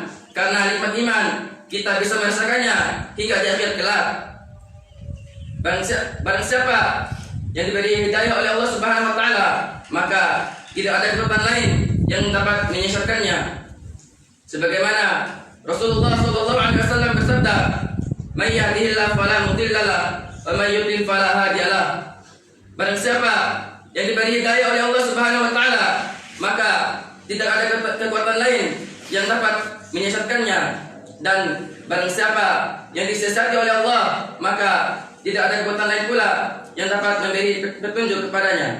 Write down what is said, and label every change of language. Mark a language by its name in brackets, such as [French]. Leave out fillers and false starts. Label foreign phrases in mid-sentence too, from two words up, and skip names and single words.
[Indonesian] Karena nikmat iman kita bisa merasakannya hingga di akhir kelak. Barang siapa yang diberi hidayah oleh Allah [Arabic] سبحانه وتعالى, [Indonesian] maka tidak ada kekuatan lain yang dapat menyesatkannya. Sebagaimana Rasulullah SAW bersabda, [Arabic] "من يهده الله فلا مضل له، ومن يضلل فلا هادي له." [Indonesian] Barang siapa yang diberi hidayah oleh Allah [Arabic] سبحانه وتعالى, [Indonesian] maka tidak ada kekuatan lain yang dapat menyesatkannya, dan barang siapa yang disesati oleh Allah, maka tidak ada kekuatan lain pula yang dapat memberi petunjuk kepadanya.